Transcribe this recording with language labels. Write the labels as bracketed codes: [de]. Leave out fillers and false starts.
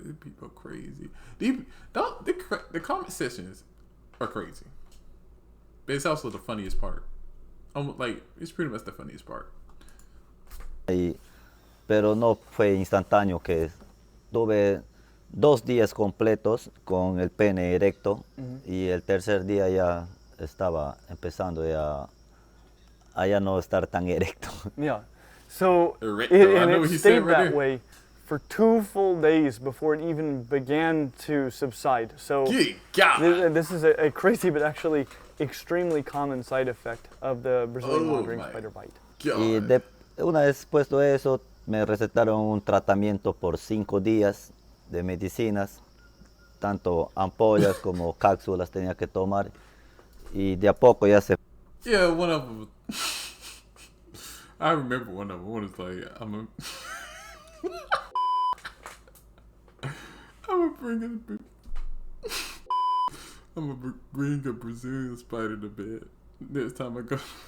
[en] These people are crazy. The comment sections are crazy. But it's also the funniest part. It's pretty much the funniest part. [es] Pero no fue instantáneo, que tuve 2 días completos con el pene erecto y el tercer día ya estaba empezando a ya no estar tan erecto. [en] Yeah. So it stayed that way for 2 full days before it even began to subside. So this is a crazy but actually extremely common side effect of the Brazilian wandering spider bite. [es] Y una vez puesto eso, me recetaron un tratamiento por 5 días de medicinas, tanto ampollas como cápsulas tenía que tomar, y de a poco ya se... [en] Yeah, one of them. I remember one of them. One was like, I'm gonna bring a Brazilian spider to bed next time I go.